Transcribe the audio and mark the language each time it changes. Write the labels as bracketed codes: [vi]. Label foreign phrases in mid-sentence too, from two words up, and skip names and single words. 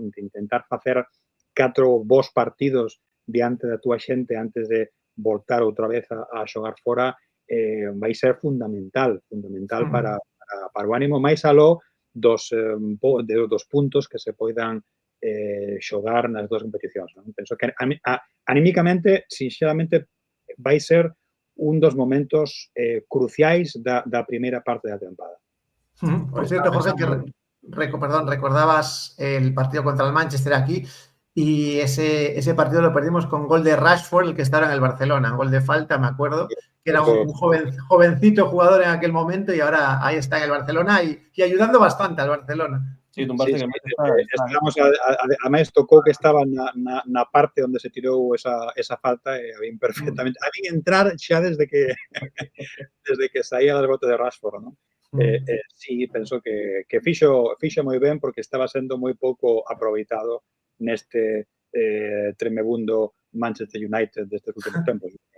[gl] Intentar facer 4 bons partidos diante da túa xente antes de voltar outra vez a xogar fora vai ser fundamental para o ánimo, máis aló dos puntos que se poidan xogar nas dúas competicións, ¿no? Penso que anímicamente, sinceramente, vai ser un dos momentos cruciais da primeira parte da tempada. [es] Por cierto, Jorge, que recordabas el partido contra el Manchester aquí y ese partido lo perdimos con gol de Rashford, el que estaba en el Barcelona, gol de falta, me acuerdo, que era un jovencito jugador en aquel momento y ahora ahí está en el Barcelona y ayudando bastante al Barcelona. Sí, un Barça que [gl] además tocou que estaba na parte onde se tirou esa falta e a vin perfectamente. A vin entrar xa desde que saía das botas de Rashford, ¿no? Sí, penso que fixo moi ben porque estaba sendo moi pouco aproveitado neste tremebundo Manchester United destes últimos tempos.